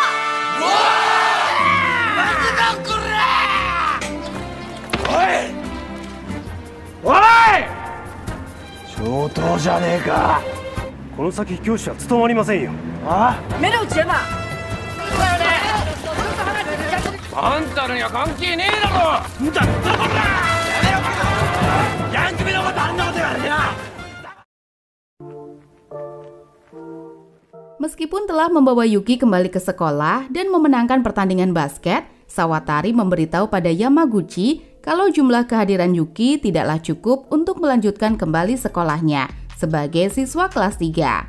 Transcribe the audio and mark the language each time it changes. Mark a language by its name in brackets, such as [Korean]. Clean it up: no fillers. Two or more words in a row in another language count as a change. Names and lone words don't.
[Japanese] おい上等じゃねえか。この先教師は務まりませんよ。目の内山。あんたらには関係ねえだろ。だこらヤンキーのことあんなこと言われてな。 [Indonesian] Meskipun telah membawa Yuki kembali ke sekolah dan memenangkan pertandingan basket, Sawatari memberitahu pada Yamaguchi kalau jumlah kehadiran Yuki tidaklah cukup untuk melanjutkan kembali sekolahnya sebagai siswa kelas 3.